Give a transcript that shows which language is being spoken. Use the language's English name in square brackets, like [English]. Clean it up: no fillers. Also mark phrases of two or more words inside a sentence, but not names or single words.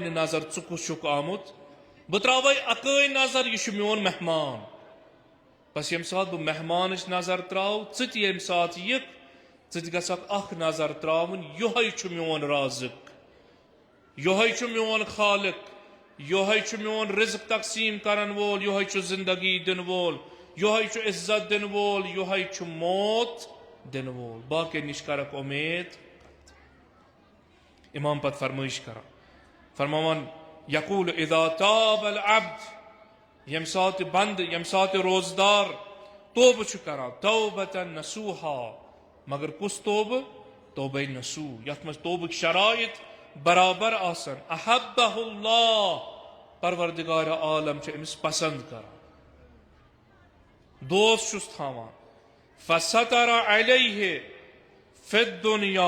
[Kashmiri] نہ نظر ژٕ کُس چھُکھ آمُت بہ تراوے اکٲے نظر یہ چھُ میون مہمان بس یم سات بہ مہمانچ نظر تراو ژٕ تہِ یم سات یِکھ ژٕ تہِ گژھکھ اکھ نظر تراوٕنۍ یہوے چھُ میون رازق یہوے چھُ میون خالق یہوے چھُ میون رزق تقسیم کرن وول یہوے چھُ زندگی دن وول یہوے چھُ عزت دن وول یہوے چھُ موت دن وول باقی نش کرکھ امید امام پت فرمائش کران فرماوان [Arabic] یقول اذا تاب العبد [Kashmiri] یم سات بند یم سات روزدار توبہ چھُ کران [Arabic] توبۃ نصوحا [Kashmiri] مگر کس توبہ توبہ نصوح یتھ مز توبہ شرائط برابر آسن [Arabic] احبہ اللہ [Kashmiri] پروردگار عالم چھ امس پسند کران دوست چھس تھاوان [Arabic] فستر علیہ فی الدنیا